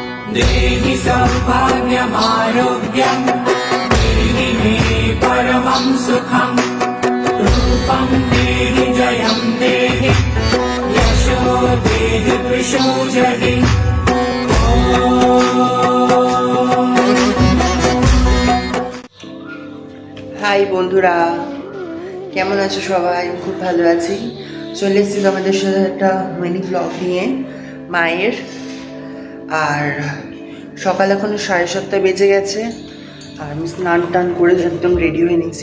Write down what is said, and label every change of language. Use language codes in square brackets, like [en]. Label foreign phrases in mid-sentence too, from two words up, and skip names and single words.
[sa] देहि सौभाग्यमारोग्यं देहि मे परमं सुखं रूपं देहि जयं देहि यशो देहि वृषो जहि [bn] হাই বন্ধুরা, কেমন আছো সবাই? খুব ভালো আছি। চলে এসেছি আমাদের সাথে একটা [en] mini vlog [bn] নিয়ে মায়ের। আর সকাল এখন 7:30 বেজে গেছে আর আমি স্নান টান করে একদম রেডি হয়ে নিয়েছি।